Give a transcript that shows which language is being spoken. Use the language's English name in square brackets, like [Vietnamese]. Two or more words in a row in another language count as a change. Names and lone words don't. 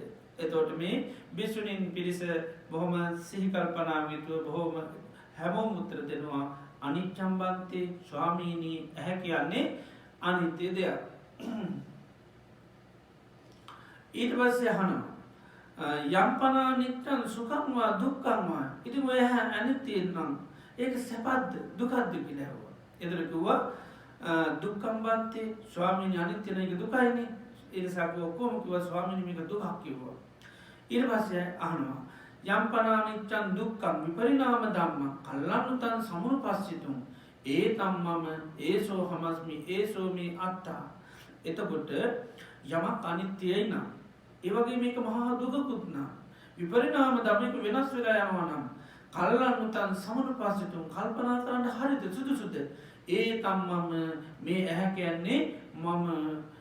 [Sinhala] එතකොට මේ භික්ෂුණීන් පිරිස බොහොම සිහි කල්පනාවෙන් යුතුව බොහොම හැමෝම උත්තර දෙනවා [Pali] අනිච්ඡම් බන්තේ [Sinhala] ස්වාමීනි ඇහැ කියන්නේ අනිත්‍ය දෙයක්. ඊට පස්සේ අහනවා [Pali] යම්පනා නිච්ඡං සුඛං වා දුක්ඛං වා. [Sinhala] ඉතින් ඔය අනිත්‍ය නම් ඒක සැපද දුකද කියලා ඇහුවා. එතන කිව්වා [Pali] දුක්ඛං බන්තේ [Sinhala] ස්වාමීනි අනිත්‍ය නේ දුකයිනේ. ඒ නිසා ඔක්කොම කිව්වා ස්වාමීනි මේක දුකක් කිව්වා. ඊට පස්සේ අහනවා [Pali] යම්පනා නිච්ඡං දුක්ඛං විපරිණාම ධම්මං කල්ලානුතං සමුපස්සිතුං ඒතම්මම ඒසෝ හමස්මි ඒසෝ මේ අත්තා. [Sinhala] එතකොට යමක් අනිත්‍යයි නම් ඒ වගේ මේක මහා දුකකුත් නා විපරිණාම ධම්මයක වෙනස් වෙලා යනවා නම් [Pali] කල්ලානුතං සමුපස්සිතුං [Sinhala] කල්පනා කරන්න හරිද සුදුසුද ඒතම්මම මේ ඇහැ කියන්නේ මම